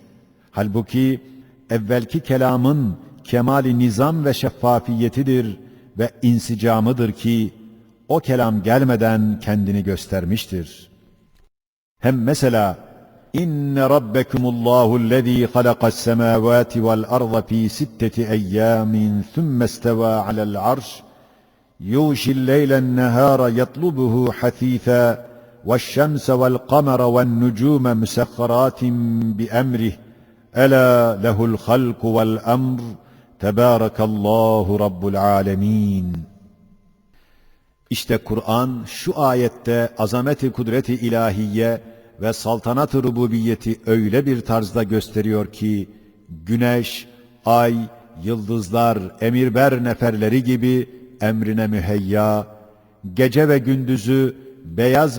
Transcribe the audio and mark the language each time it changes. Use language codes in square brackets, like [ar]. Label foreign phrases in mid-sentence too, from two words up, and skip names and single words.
[tr] Halbuki evvelki kelamın kemali nizam ve şeffafiyetidir ve insicamıdır ki o kelam gelmeden kendini göstermiştir. Hem mesela [ar] إن ربكم الله الذي خلق السماوات والأرض في ستة أيام ثم استوى على العرش يغشي الليل النهار يطلبه حثيثا وَالشَّمْسَ وَالْقَمَرَ وَالنُّجُومَ مُسَخَّرَاتٍ بِأَمْرِهِ أَلَا لَهُ الْخَلْقُ وَالْأَمْرُ تَبَارَكَ اللّٰهُ رَبُّ الْعَالَمِينَ. [tr] İşte Kur'an şu ayette azamet-i kudret-i ilahiye ve saltanat-ı rububiyeti öyle bir tarzda gösteriyor ki, güneş, ay, yıldızlar, emirber neferleri gibi emrine müheyya, gece ve gündüzü beyaz